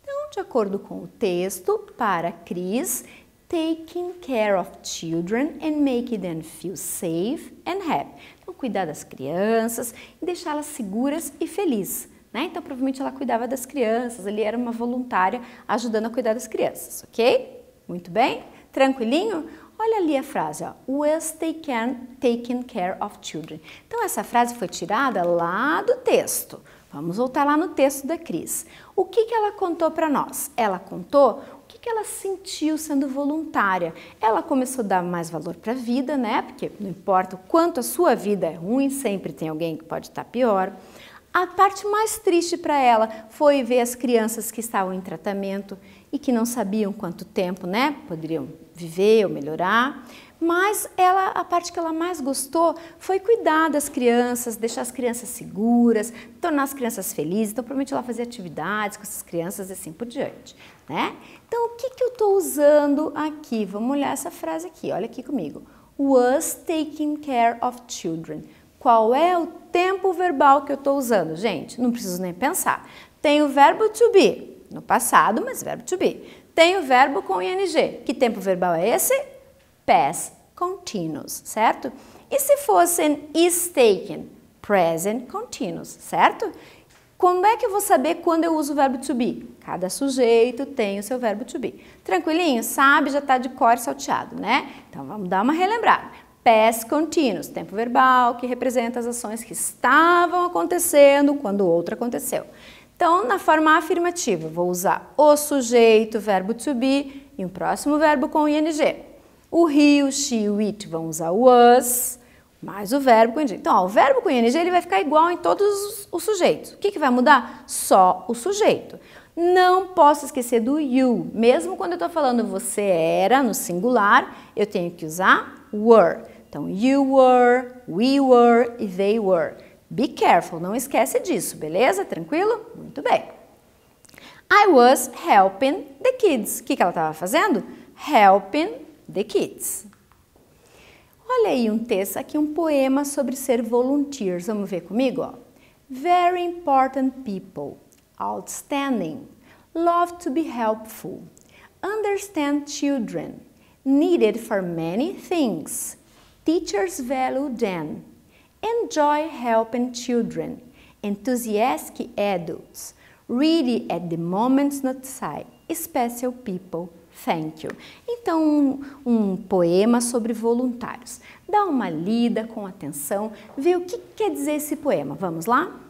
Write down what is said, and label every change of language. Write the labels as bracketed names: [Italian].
[Portuguese] De acordo com o texto, para Chris, [English] taking care of children and making them feel safe and happy. [Portuguese] Então, cuidar das crianças e deixá-las seguras e felizes. Então, provavelmente ela cuidava das crianças, ele era uma voluntária ajudando a cuidar das crianças, ok? Muito bem? Tranquilinho? Olha ali a frase, ó, [English] was taking care of children. [Portuguese] Então, essa frase foi tirada lá do texto. Vamos voltar lá no texto da Cris. O que ela contou para nós? Ela contou o que ela sentiu sendo voluntária. Ela começou a dar mais valor para a vida, Porque não importa o quanto a sua vida é ruim, sempre tem alguém que pode estar pior. A parte mais triste para ela foi ver as crianças que estavam em tratamento e que não sabiam quanto tempo, poderiam viver ou melhorar. Mas a parte que ela mais gostou foi cuidar das crianças, deixar as crianças seguras, tornar as crianças felizes. Então, provavelmente ela fazia atividades com essas crianças e assim por diante, Então, o que eu estou usando aqui? Vamos olhar essa frase aqui, olha aqui comigo. [English] Was taking care of children. [Portuguese] Qual é o tempo verbal que eu estou usando? Gente, não preciso nem pensar. Tem o verbo to be, no passado, mas verbo to be. Tem o verbo com ing. Que tempo verbal é esse? [English] Past continuous, [Portuguese] certo? E se fosse [English] is taken? Present continuous, [Portuguese] certo? Como é que eu vou saber quando eu uso o verbo to be? Cada sujeito tem o seu verbo to be. Tranquilinho? Sabe, já está de cor salteado, Então, vamos dar uma relembrada. Past continuous, tempo verbal que representa as ações que estavam acontecendo quando outra aconteceu. Então, na forma afirmativa, vou usar o sujeito, verbo to be e um próximo verbo com ing. O he, o she, o it vão usar was. mais o verbo com ing. Então, ó, o verbo com ing ele vai ficar igual em todos os sujeitos. O que vai mudar? Só o sujeito. Não posso esquecer do you. Mesmo quando eu estou falando você era, no singular, eu tenho que usar were. Então, [English] you were, we were [Portuguese] e [English] they were. Be careful, [Portuguese] não esquece disso, beleza? Tranquilo? Muito bem. [English] I was helping the kids. [Portuguese] O que ela estava fazendo? [English] Helping the kids. [Portuguese] Olha aí um texto, aqui um poema sobre ser volunteers. Vamos ver comigo? Ó. [English] Very important people, outstanding, love to be helpful, understand children, needed for many things, teachers value them, enjoy helping children, enthusiastic adults, ready at the moments notified, special people. Thank you. [Portuguese] Então, um poema sobre voluntários. Dá uma lida com atenção, vê o que quer dizer esse poema. Vamos lá?